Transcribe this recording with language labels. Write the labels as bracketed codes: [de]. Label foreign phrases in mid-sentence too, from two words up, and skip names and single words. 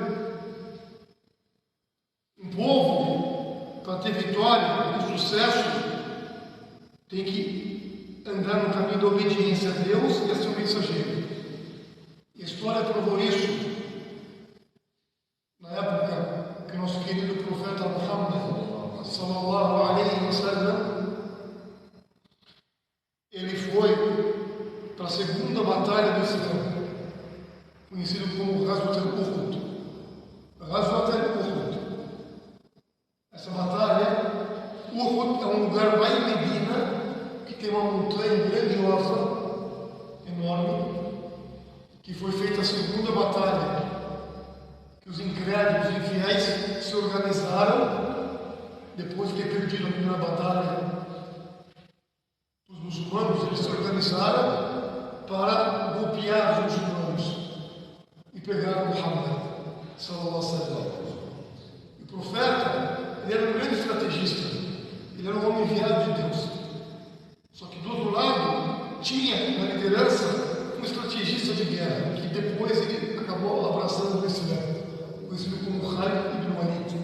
[pt] Um povo, para ter vitória e sucesso, tem que andar no caminho da obediência a Deus e a seu mensageiro. A história provou isso na época que nosso querido profeta Muhammad [ar] صلى الله عليه وسلم, [pt] ele foi para a segunda batalha do Islã, conhecido como Ghazwat al-Uhud. Ghazwat al-Uhud. Essa batalha, Uhud é um lugar lá em Medina que tem uma montanha grandiosa, enorme, que foi feita a segunda batalha, que os incrédulos e infiéis se organizaram depois de ter perdido a primeira batalha. Os muçulmanos, eles se organizaram para golpear os muçulmanos e pegar Muhammad [ar] صلى الله عليه وسلم. [pt] O profeta, ele era um grande estrategista, ele era um homem enviado de Deus. Só que do outro lado tinha na liderança um estrategista de guerra, que depois ele acabou abraçando o Islã, conhecido como Khalid ibn Walid.